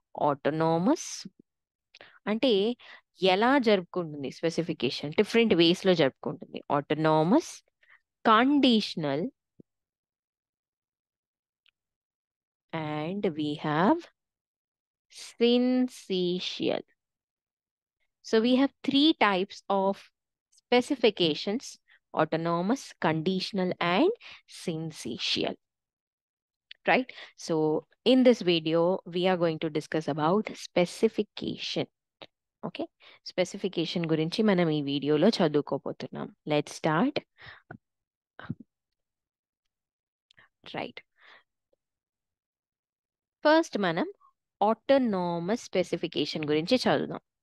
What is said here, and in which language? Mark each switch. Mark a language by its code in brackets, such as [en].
[te] Autonomous అంటే ఎలా జరుపుకుంటుంది స్పెసిఫికేషన్, డిఫరెంట్ వేస్ లో జరుపుకుంటుంది. [en] Autonomous, conditional, and we have syncytial. So we have 3 types of specifications: autonomous, conditional, and syncytial. Right? So in this video we are going to discuss about specification. [te] Okay, specification గురించి మనం ఈ వీడియోలో చదువుకోబోతున్నాం. [en] Let's start. [te] Right, first మనం autonomous specification గురించి చదువుదాం.